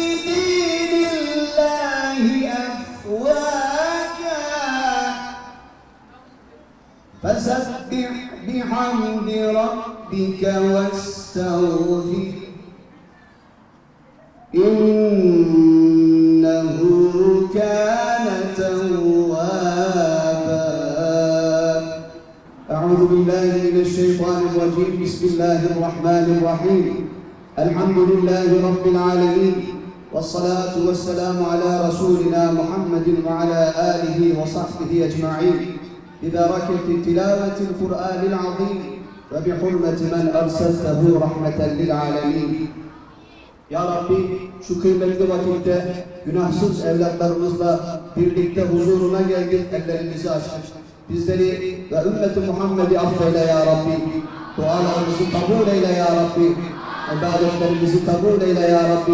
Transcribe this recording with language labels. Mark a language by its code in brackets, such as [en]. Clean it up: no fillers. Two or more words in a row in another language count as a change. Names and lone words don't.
[ar] دين الله أفواجا فسبح بحمد ربك واستغفره إنه كان توابا. أعوذ بالله من الشيطان الرجيم. بسم الله الرحمن الرحيم. الحمد لله رب العالمين. والصلاة والسلام على رسولنا محمد وعلى آله وصحبه أجمعين. ببركة تلاوة القرآن العظيم وبحرمة من أرسلته رحمة للعالمين. يا ربي, [tr] şu kıymetli vakitte günahsız evlatlarımızla birlikte huzuruna geldik, ellerimizi açtık. Bizleri ve ümmeti Muhammed'i affeyle [ar] يا ربي. [tr] Dualarımızı kabul eyle [ar] يا ربي. [tr] İbadetlerimizi kabul eyle [ar] يا ربي.